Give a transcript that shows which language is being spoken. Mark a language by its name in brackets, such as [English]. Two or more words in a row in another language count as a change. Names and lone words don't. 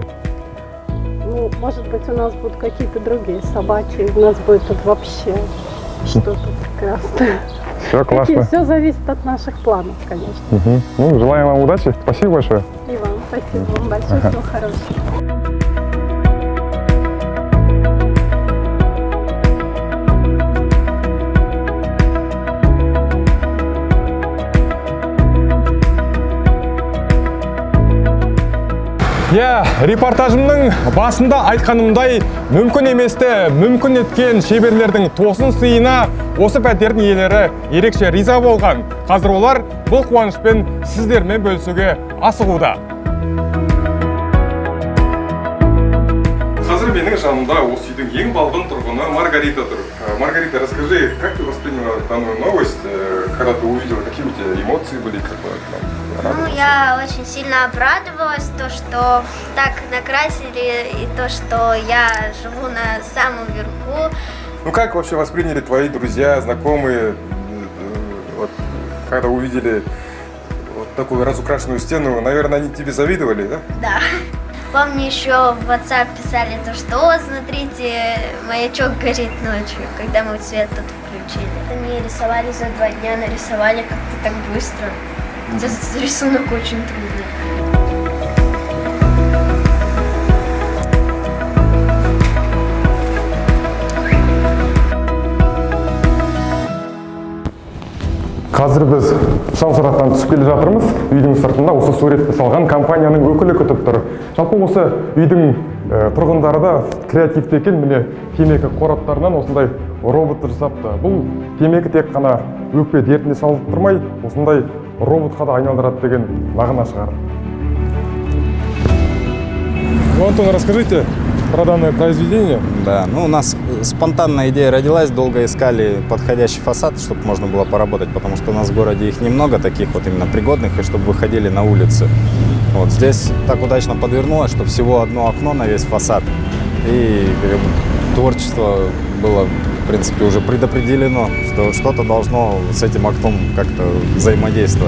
[Russian] Ну, может быть, у нас будут какие-то другие собаки, у нас будет тут вообще что-то прекрасное. Все классно. Все зависит от наших планов, конечно. Ну, желаем вам удачи. Спасибо большое. И вам спасибо. Вам большое. Всего хорошего. [Kazakh] Репортажымның басында айтқанымдай, мүмкін еместі мүмкін еткен шеберлердің тосын сыйына осы пәтердің иелері ерекше риза болған. Қазір олар бұл қуанышпен сіздермен бөлісуге асығуда. Қазір менің жанымда осы үйдің ең балғын тұрғыны Маргарита тұр. [Russian] Маргарита, расскажи, как ты восприняла данную новость, когда ты увидела, какие у тебя эмоции были? Я очень сильно обрадовалась, что так накрасили, и то, что я живу на самом верху. Ну как вообще восприняли твои друзья, знакомые, когда увидели вот такую разукрашенную стену? Наверное, они тебе завидовали, да? Да. Помню, еще в WhatsApp писали что смотрите, маячок горит ночью, когда мы свет тут включили. Они рисовали за 2 дня, нарисовали как-то так быстро. Этот рисунок очень трудный. [Kazakh] Қазір біз шамшырақтан түсіп келе жатырмыз. Үйдің сыртында осы суретті салған компанияның өкілі күтіп тұр. Жалпы осы үйдің тұрғындары да креативті екен. Міне темекі қораптарынан осындай робот жасапты. Бұл темекі тек қана өкпе дертіне салдырмай, осындай роботқа да айналдырады деген мағына шығар. [Russian] Антон, расскажите про данное произведение. Да, у нас спонтанная идея родилась, долго искали подходящий фасад, чтобы можно было поработать, потому что у нас в городе их немного, таких вот именно пригодных, и чтобы выходили на улицы. Вот здесь так удачно подвернулось, что всего одно окно на весь фасад, и творчество было принципе, уже предопределено, что что-то должно с этим окном как-то взаимодействовать.